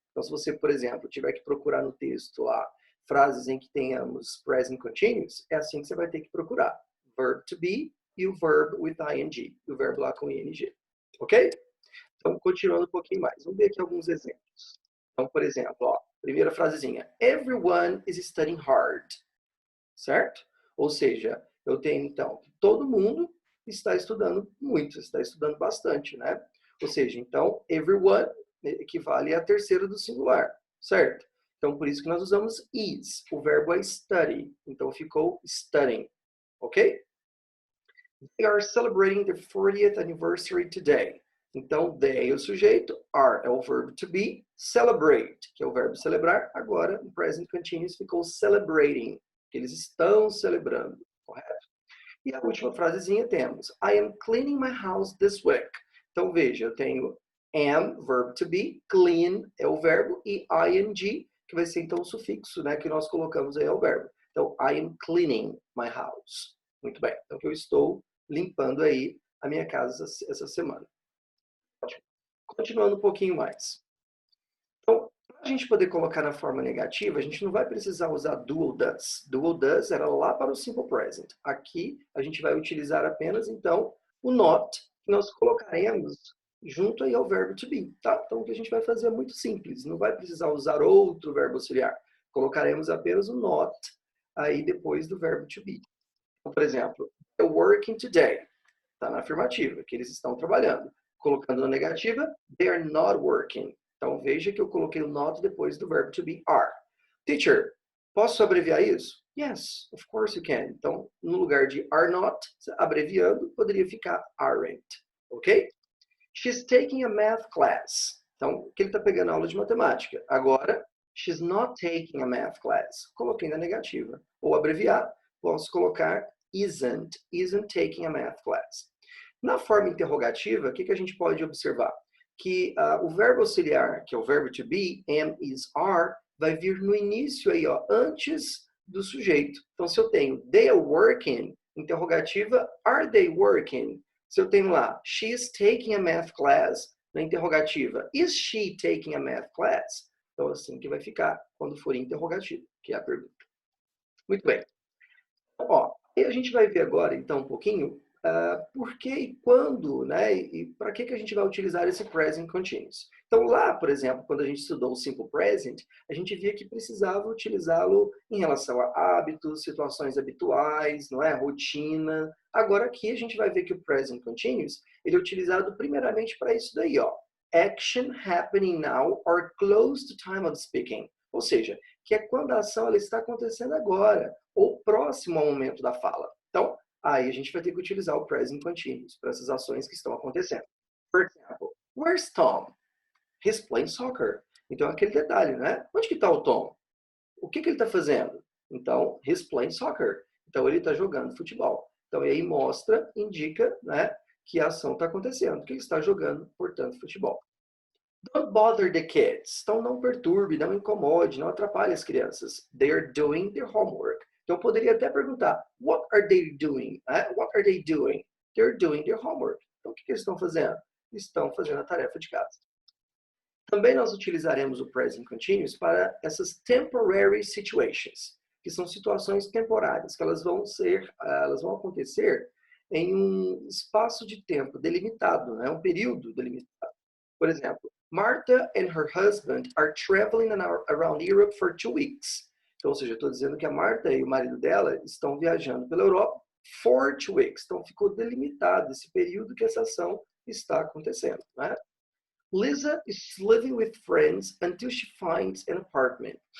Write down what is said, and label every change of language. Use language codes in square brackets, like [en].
[pt] Então, se você, por exemplo, tiver que procurar no texto lá frases em que tenhamos present continuous, é assim que você vai ter que procurar. Verb to be e o [en] verb with ing, [pt] o verbo lá com ing, ok? Então, continuando um pouquinho mais, vamos ver aqui alguns exemplos. Então, por exemplo, ó, primeira frasezinha. [en] Everyone is studying hard. [pt] Certo? Ou seja, eu tenho, então, que todo mundo está estudando muito, está estudando bastante, né? Ou seja, então, everyone equivale à terceira do singular, certo? Então, por isso que nós usamos is. O verbo é study. Então, ficou studying. Ok? [en] They are celebrating their 40th anniversary today. [pt] Então, they é o sujeito, are é o verbo to be, celebrate, que é o verbo celebrar. Agora, no present continuous, ficou celebrating, que eles estão celebrando, correto? E a última frasezinha temos, [en] I am cleaning my house this week. [pt] Então, veja, eu tenho am, verbo to be, clean é o verbo, e ing, que vai ser então o sufixo, né, que nós colocamos aí ao verbo. Então, [en] I am cleaning my house. [pt] Muito bem, então eu estou limpando aí a minha casa essa semana. Continuando um pouquinho mais. Então, para a gente poder colocar na forma negativa, a gente não vai precisar usar do ou does. Do ou does era lá para o simple present. Aqui, a gente vai utilizar apenas, então, o not, que nós colocaremos junto aí ao verbo to be, tá? Então, o que a gente vai fazer é muito simples. Não vai precisar usar outro verbo auxiliar. Colocaremos apenas o not aí depois do verbo to be. Então, por exemplo, [en] they're working today. [pt] Está na afirmativa, que eles estão trabalhando. Colocando na negativa, [en] they are not working. [pt] Então, veja que eu coloquei o not depois do verbo to be are. Teacher, posso abreviar isso? [en] Yes, of course you can. [pt] Então, no lugar de are not, abreviando, poderia ficar aren't. Ok? [en] She's taking a math class. [pt] Então, que ele está pegando aula de matemática. [en] Agora, she's not taking a math class. [pt] Coloquei na negativa. Ou abreviar, posso colocar [en] isn't taking a math class. [pt] Na forma interrogativa, o que a gente pode observar? Que o verbo auxiliar, que é o verbo to be, am, is, are, vai vir no início aí, ó, antes do sujeito. Então, se eu tenho [en] they are working, [pt] interrogativa, [en] are they working? [pt] Se eu tenho lá, [en] she is taking a math class, [pt] na interrogativa, [en] is she taking a math class? [pt] Então, assim que vai ficar quando for interrogativo, que é a pergunta. Muito bem. Então, ó, e a gente vai ver agora, então, um pouquinho, por que e quando, né? E para que a gente vai utilizar esse present continuous. Então, lá, por exemplo, quando a gente estudou o simple present, a gente via que precisava utilizá-lo em relação a hábitos, situações habituais, não é? Rotina. Agora aqui a gente vai ver que o present continuous, ele é utilizado primeiramente para isso daí, ó. [en] Action happening now or close to time of speaking. [pt] Ou seja, que é quando a ação ela está acontecendo agora, ou próximo ao momento da fala. Então, aí a gente vai ter que utilizar o present continuous para essas ações que estão acontecendo. Por exemplo, [en] where's Tom? He's playing soccer. [pt] Então, aquele detalhe, né? Onde que está o Tom? O que ele está fazendo? Então, [en] he's playing soccer. [pt] Então, ele está jogando futebol. Então, e aí mostra, indica, né, que a ação está acontecendo, que ele está jogando, portanto, futebol. [en] Don't bother the kids. [pt] Então, não perturbe, não incomode, não atrapalhe as crianças. [en] They are doing their homework. [pt] Então, eu poderia até perguntar, [en] what are they doing? What are they doing? They're doing their homework. [pt] Então, o que eles estão fazendo? Estão fazendo a tarefa de casa. Também nós utilizaremos o present continuous para essas [en] temporary situations, [pt] que são situações temporárias, que elas vão acontecer em um espaço de tempo delimitado, né? Um período delimitado. Por exemplo, [en] Martha and her husband are traveling around Europe for 2 weeks. [pt] Então, ou seja, eu estou dizendo que a Marta e o marido dela estão viajando pela Europa [en] for 2 weeks. [pt] Então, ficou delimitado esse período que essa ação está acontecendo, né? [en] Lisa is living with friends until she finds an apartment.